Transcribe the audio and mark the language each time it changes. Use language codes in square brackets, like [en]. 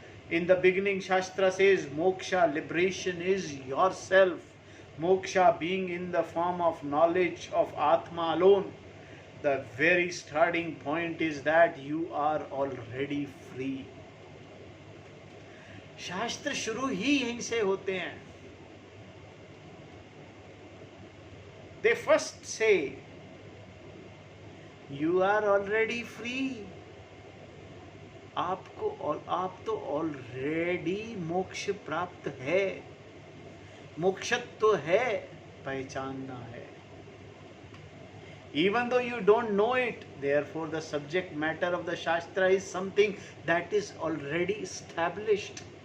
[en] In the beginning, Shastra says, moksha, liberation is yourself. Moksha being in the form of knowledge of Atma alone. The very starting point is that you are already free. [hi] शास्त्र शुरू ही यहीं से होते हैं। [en] They first say, you are already free. [hi] आपको और आप तो ऑलरेडी मोक्ष प्राप्त है, मोक्षत्व तो है, पहचानना है। [en] Even though you don't know it, therefore the subject matter of the Shastra is something that is already established.